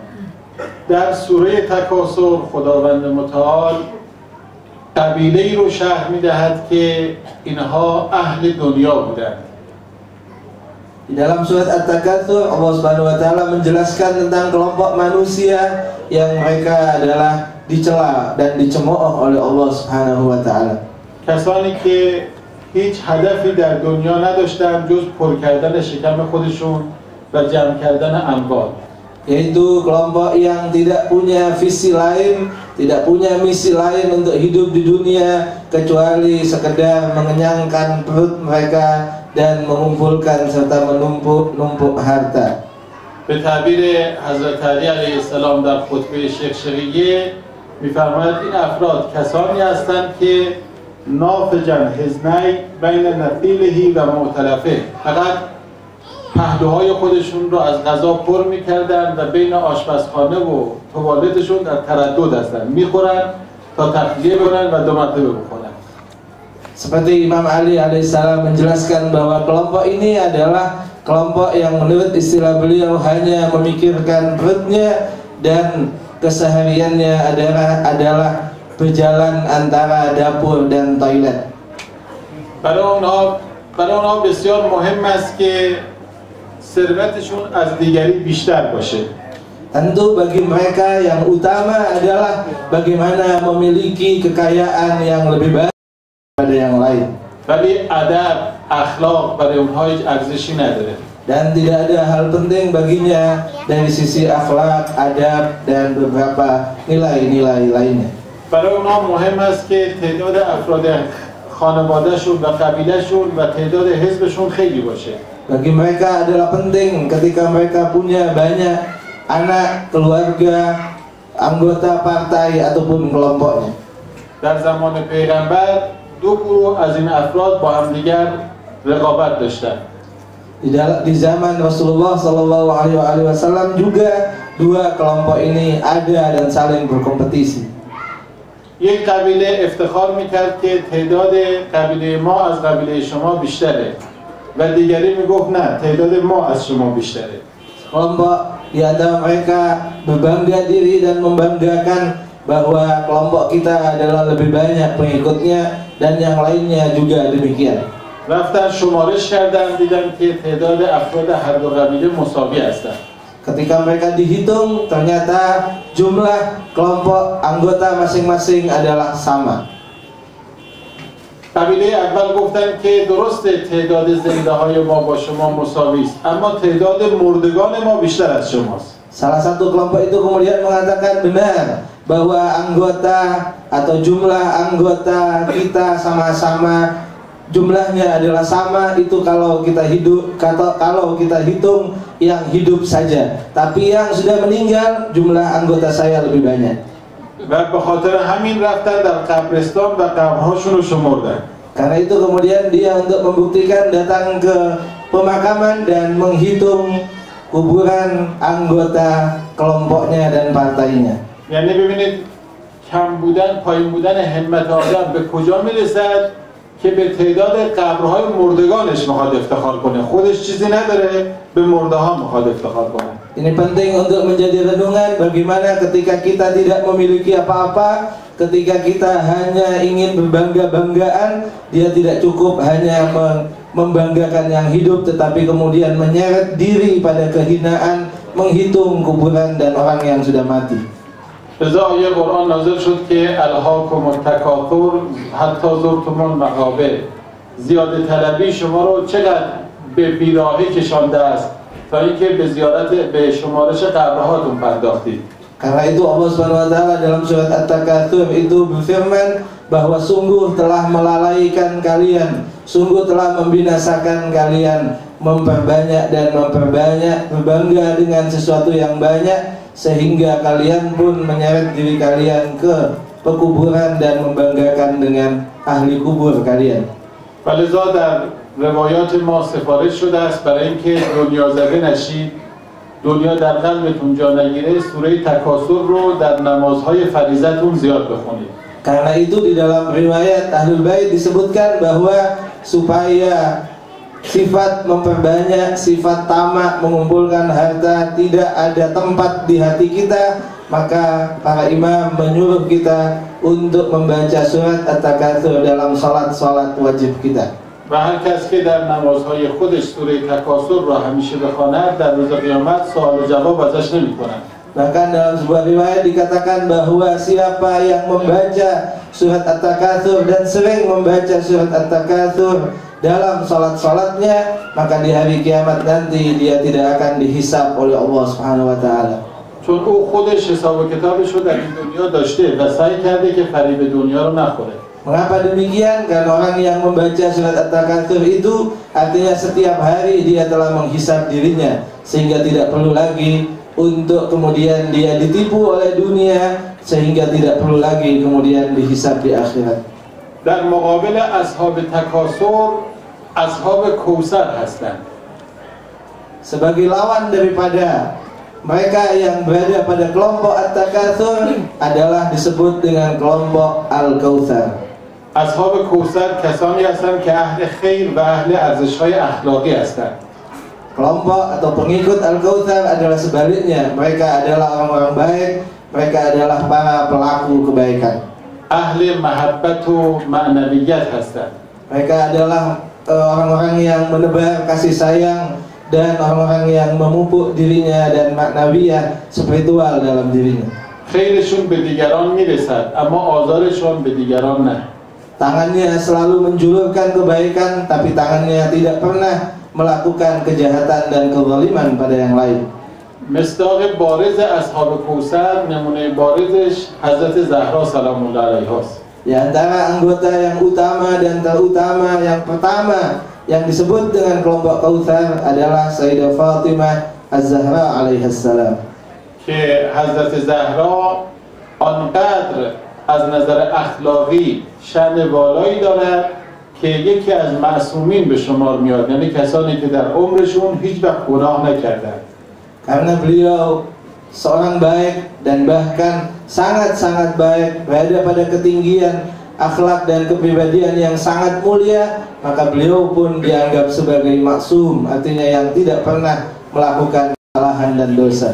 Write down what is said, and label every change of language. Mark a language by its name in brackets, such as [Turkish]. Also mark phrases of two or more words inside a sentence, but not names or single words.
[Persian] در سوره تکاثر خداوند متعال قبیله‌ای رو شرح می‌دهد که اینها اهل دنیا بودند. [Indonesian] Di dalam surat At-Takatsur [Arabic] الله سبحانه و تعالى [Indonesian] menjelaskan tentang kelompok manusia yang mereka adalah dicela dan dicemooh oleh [Arabic] الله سبحانه و تعالى. [Persian] کسانی که هیچ هدفی در دنیا نداشتند جز پر کردن شکم خودشون و جمع کردن اموال. [Indonesian] Yaitu kelompok yang tidak punya visi lain, tidak punya misi lain untuk hidup di dunia kecuali sekedar mengenyangkan perut mereka dan mengumpulkan serta menumpuk harta. [Persian] به تعبیر حضرت علی [Arabic] علیه السلام [Persian] در خطبه شقشقیه می‌فرماید این افراد کسانی هستند که [Arabic] نافجن حزنی بین نفیلهی و معتلفه، [Persian] فقط پهلوهای خودشون رو از غذا پر می‌کردن و بین آشپزخانه و توالتشون در تردد هستند، می‌خورن تا تخلیه کنن و دو مرتبه بخورن. [Indonesian] Seperti Imam Ali alaihissalam menjelaskan bahwa kelompok ini adalah kelompok yang menurut istilah beliau hanya memikirkan perutnya dan kesehariannya adalah berjalan antara dapur dan toilet. [Persian] برای اونها بسیار مهم است که ثروتشون از دیگری بیشتر باشه. [Indonesian] Tentu bagi mereka yang utama adalah bagaimana memiliki kekayaan yang lebih baik daripada yang lain. [Persian] ولی ادب، اخلاق برای اونها هیچ ارزشی نداره. [Indonesian] Dan tidak ada hal penting baginya dari sisi akhlak, adab dan beberapa nilai-nilai lainnya. [Persian] برای اونها مهم است که تعداد افراد خانوادهشون و قبیلهشون و تعداد حزبشون خیلی باشه. [Indonesian] Bagi mereka adalah penting ketika mereka punya banyak anak, keluarga, anggota partai ataupun kelompoknya. [Persian] در زمان پیغمبر دو گروه از این افراد با همدیگر رقابت داشتند. [Indonesian] Di zaman Rasulullah [Arabic] صلى الله عليه وسلم [Indonesian] juga dua kelompok ini ada dan saling berkompetisi. [Persian] یک قبیله افتخار میکرد که تعداد قبیله ما از قبیله شما بیشتره و دیگری میگفت نه تعداد ما از شما بیشتره. [Indonesian] Kelompok di antara mereka berbangga diri dan membanggakan bahwa kelompok kita adalah lebih banyak pengikutnya dan yang lainnya juga demikian. [Persian] رفتن شمارش کردن دیدن که تعداد افراد هر دو قبیله مساوی هستند. [Indonesian] Ketika mereka dihitung ternyata jumlah kelompok anggota masing-masing adalah sama. [Persian] قبیله اول گفتن که درسته تعداد زنده های ما با شما مساوی است اما تعداد مردگان ما بیشتر از شماست. [Indonesian] Salah satu kelompok itu kemudian mengatakan benar bahwa anggota atau jumlah anggota kita sama-sama jumlahnya adalah sama, itu kalau kita hitung yang hidup saja, tapi yang sudah meninggal jumlah anggota saya lebih banyak. [Persian] و به خاطر همین رفتن در قبرستان و قبرهاشون رو شمردن. [Indonesian] Karena itu kemudian dia untuk membuktikan datang ke pemakaman dan menghitung kuburan anggota kelompoknya dan partainya. [Persian] یعنی ببینید کم بودن، پایین بودن همت آدم به کجا میرسد که به تعداد قبرهای مردگانش میخواد افتخار کنه، خودش چیزی نداره به مرده ها میخواد افتخار کنه. [Indonesian] Ini penting untuk menjadi renungan bagaimana ketika kita tidak memiliki apa-apa, ketika kita hanya ingin berbangga-banggaan, dia tidak cukup hanya membanggakan yang hidup tetapi kemudian menyeret diri pada kehinaan, menghitung kuburan dan orang yang sudah mati. [Persian] لذا آیه قرآن نازل شد که [Arabic] الهاکم التکاثر حتی زرتم المقابر، [Persian] زیاده طلبی شما رو چقدر به بیراهه کشانده است تا اینکه به شمارش قبرهاتون پرداختید. [Indonesian] Karena itu [Arabic] الله سبحانه و تعالى [Indonesian] dalam surat At-Takatsur itu berfirman, bahwa sungguh telah melalaikan kalian, sungguh telah membinasakan kalian, memperbanyak dan memperbanyak, berbangga dengan sesuatu yang banyak, sehingga kalian pun menyeret diri kalian ke pekuburan dan membanggakan dengan ahli kubur kalian. [Persian] ولذا در روایات ما سفارش شده است برای اینکه دنیا زده نشید، دنیا در قلبتون جا نگیره، سوره تکاثر رو در نمازهای فریضتون زیاد بخونید. [Indonesian] Karena itu di dalam riwayat [Arabic] أهل البيت [Indonesian] disebutkan bahwa supaya sifat memperbanyak, sifat tamak, mengumpulkan harta tidak ada tempat di hati kita, maka para imam menyuruh kita untuk membaca surat At-Takatsur dalam salat-salat wajib kita. [Persian] و هر کس که در نمازهای خودش سوره تکاثر را همیشه بخواند در روز قیامت سوال و جواب ازش نمی‌کنند. [Indonesian] Bahkan dalam sebuah riwayat dikatakan bahwa siapa yang membaca surat At-Takatsur dan sering membaca surat At-Takatsur dalam salat-salatnya, maka di hari kiamat nanti dia tidak akan dihisab oleh [Arabic] الله سبحانه و تعالى. [Persian] چون او خودش حساب و کتابش رو در این دنیا داشته و سعی کرده که فریب دنیا رو نخوره. [Indonesian] Mengapa demikian? Karena orang yang membaca surat At-Takatsur itu artinya setiap hari dia telah menghisab dirinya, sehingga tidak perlu lagi untuk kemudian dia ditipu oleh dunia, sehingga tidak perlu lagi kemudian dihisab di akhirat. [Persian] در مقابل اصحاب تکاثر اصحاب کوثر هستند. [Indonesian] Sebagai lawan daripada mereka yang berada pada kelompok At-Takatsur adalah disebut dengan kelompok Al-Kautsar. [Persian] اصحاب کوثر کسانی هستند که اهل خیر و اهل ارزش‌های اخلاقی هستند. [Indonesian] Kelompok atau pengikut Al-Kautsar adalah sebaliknya, mereka adalah orang-orang baik, mereka adalah para pelaku kebaikan. [Persian] اهل محبت و معنویت هستند. [Indonesian] Mereka adalah orang-orang yang menebar kasih sayang dan orang-orang yang memupuk dirinya dan maknawiyah spiritual dalam dirinya. [Persian] خیرشون به دیگران میرسد اما آزارشون به دیگران نه. [Indonesian] Tangannya selalu menjulurkan kebaikan, tapi tangannya tidak pernah melakukan kejahatan dan kezaliman pada yang lain. [Persian] مصداق بارز اصحاب کوثر نمونه بارزش حضرت زهرا [Arabic] سلام الله علیها [Persian] است. [Indonesian] Di antara anggota yang utama dan terutama yang pertama yang disebut dengan kelompok Kautsar adalah Sayyidah Fatimah Az-Zahra alaihissalam. [Persian] که حضرت زهرا آنقدر از نظر اخلاقی شأن بالایی دارد که یکی از معصومین به شمار میاد، یعنی کسانی که در عمرشون هیچ وقت گناه نکردند. [Indonesian] Karena beliau seorang baik dan bahkan sangat-sangat baik, berada pada ketinggian akhlak dan kepribadian yang sangat mulia, maka beliau pun dianggap sebagai maksum, artinya yang tidak pernah melakukan kesalahan dan dosa.